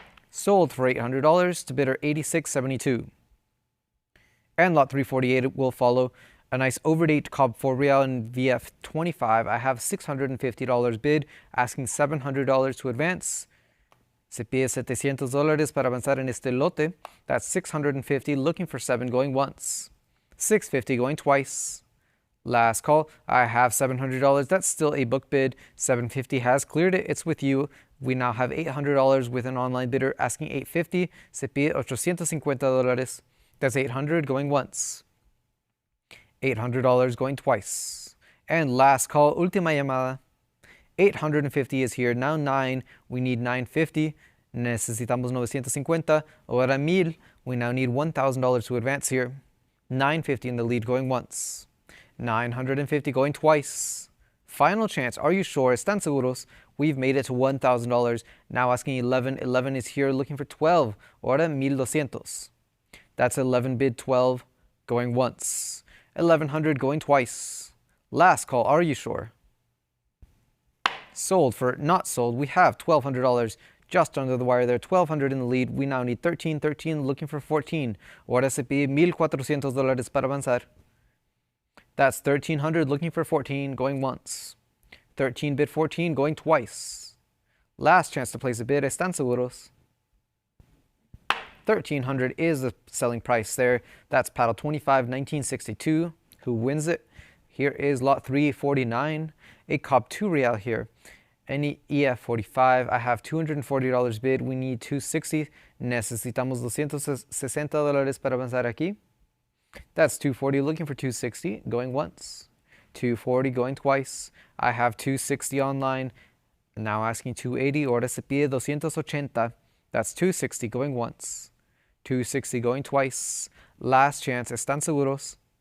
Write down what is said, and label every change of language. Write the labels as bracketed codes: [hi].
[en] Sold for $800 to bidder 8672. And lot 348 will follow. A nice overdate Cobb 4 real in VF25. I have $650 bid, asking $700 to advance. [es] Se pide $700 para avanzar en este lote. [en] That's 650 looking for 7 going once. 650 going twice. Last call. I have $700. That's still a book bid. 750 has cleared it. It's with you. We now have $800 with an online bidder asking $850. [es] Se pide $850. [en] That's 800 going once. $800 going twice. And last call, [es] última llamada. [en] 850 is here. Now 9. We need 950. [es] Necesitamos 950. Ahora 1000. [en] We now need $1,000 to advance here. 950 in the lead going once. 950 going twice. Final chance. Are you sure? [es] ¿Están seguros? [en] We've made it to $1,000. Now asking 11. 11 is here looking for 12. [es] Ahora 1,200. [en] That's 11 bid 12 going once. 1,100 going twice. Last call, are you sure? Sold for not sold. We have $1,200 just under the wire there. 1,200 in the lead. We now need 13. 13 looking for 14. [es] Ahora se pide $1,400 para avanzar. [en] That's 1,300 looking for 14 going once. 13 bid 14 going twice. Last chance to place a bid. [es] ¿Están seguros? [en] 1,300 is the selling price there. That's paddle 25, 1962. Who wins it? Here is lot 349. A cob 2 real here. Any EF45. I have $240 bid. We need 260. [es] Necesitamos $260 para avanzar aquí. [en] That's 240 looking for 260 going once. 240 going twice. I have 260 online. Now asking 280. [es] Ahora se pide 280. [en] That's 260 going once. 260 going twice. Last chance. [es] ¿Están seguros?